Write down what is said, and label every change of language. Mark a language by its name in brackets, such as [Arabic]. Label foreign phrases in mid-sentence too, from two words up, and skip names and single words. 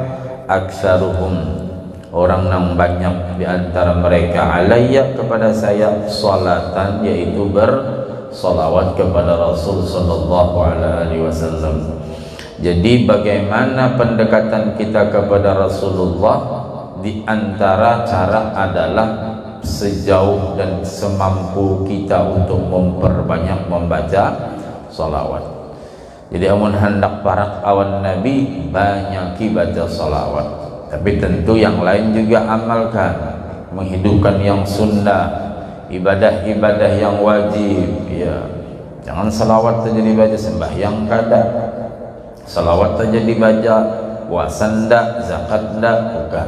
[Indonesian] Aktsaruhum, orang yang banyak di antara mereka, alayya, kepada saya, salatan, yaitu bersolawat kepada Rasul [Arabic] sallallahu alaihi wasallam. [Indonesian] Jadi bagaimana pendekatan kita kepada Rasulullah? Di antara cara adalah sejauh dan semampu kita untuk memperbanyak membaca salawat. [Banjar] Jadi amun hendak parak awan Nabi, banyaki baca salawat. [Indonesian] Tapi tentu yang lain juga amalkan, menghidupkan yang sunnah, ibadah-ibadah yang wajib ya. Jangan salawat saja dibaca sembahyang kada, salawat saja dibaca puasa ndak, zakat ndak, bukan.